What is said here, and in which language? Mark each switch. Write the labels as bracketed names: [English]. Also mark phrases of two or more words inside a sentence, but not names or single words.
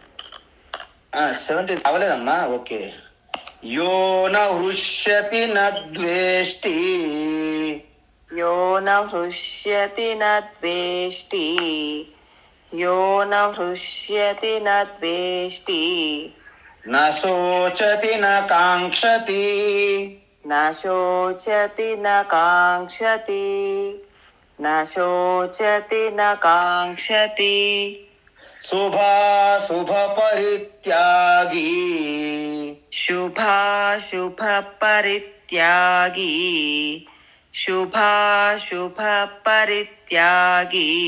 [Telugu] 17 అవలేదమ్మా. ఓకే. [Sanskrit] యో న హృష్యతి న ద్వేష్టి, యో న హృష్యతి న ద్వేష్టి, యో న హృష్యతి న ద్వేష్టి, న శోచతి న కాంక్షతి. न शोचति न काङ्क्षति न शोचति न काङ्क्षति శుభాశుభ పరిత్యాగి. शुभाशुभपरित्यागी शुभाशुभपरित्यागी